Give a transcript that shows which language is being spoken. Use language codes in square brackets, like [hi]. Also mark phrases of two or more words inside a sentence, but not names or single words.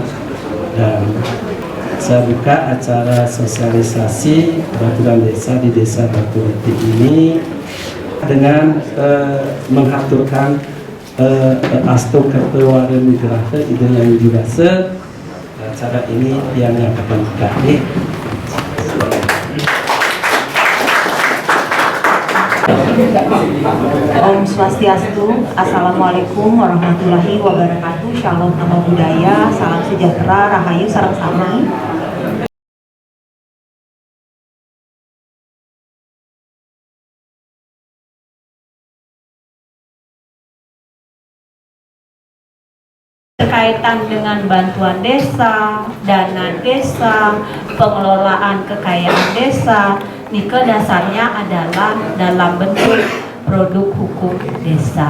[id] Dan saya buka acara sosialisasi peraturan desa di Desa Baturiti ini dengan mengaturkan Asto Ketua dan Migrate ide yang dirasa acara ini yang akan kita Om Swastiastu. [ar] السلام عليكم ورحمة الله وبركاته. [id] Shalom [pi] Namo Buddhaya, [id] salam sejahtera, [jv] rahayu sareng sami. [id] Berkaitan dengan bantuan desa, dana desa, pengelolaan kekayaan desa, nike dasarnya adalah dalam bentuk produk hukum desa.